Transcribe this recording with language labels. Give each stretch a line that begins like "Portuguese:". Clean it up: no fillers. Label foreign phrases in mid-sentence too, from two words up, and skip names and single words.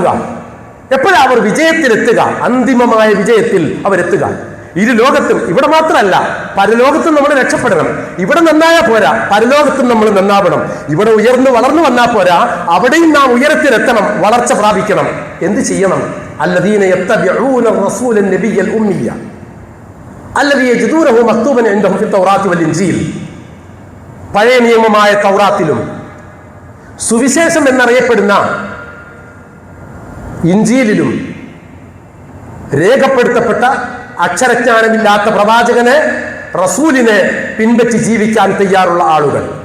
Malayalam: എപ്പോഴാ അവർ വിജയത്തിലെത്തുക? അന്തിമമായ വിജയത്തിൽ അവരെത്തുക. ഇരു ലോകത്തും, ഇവിടെ മാത്രമല്ല പരലോകത്തും നമ്മൾ രക്ഷപ്പെടണം. ഇവിടെ നന്നായാൽ പോരാ, പരലോകത്തും നമ്മൾ നന്നാവണം. ഇവിടെ ഉയർന്നു വളർന്നു വന്നാൽ പോരാ, അവിടെയും നാം ഉയരത്തിലെത്തണം, വളർച്ച പ്രാപിക്കണം. എന്ത് ചെയ്യണം?
Arabic: الذين يتبعون الرسول النبي الأمي الذي يجدونه مكتوبا عندهم في التوراة والإنجيل.
Malayalam: പഴയ നിയമമായ തൗറാത്തിലും സുവിശേഷം എന്നറിയപ്പെടുന്ന ഇഞ്ചീലിലും രേഖപ്പെടുത്തപ്പെട്ട അക്ഷരജ്ഞാനമില്ലാത്ത പ്രവാചകനെ, റസൂലിനെ പിൻപറ്റി ജീവിക്കാൻ തയ്യാറുള്ള ആളുകൾ.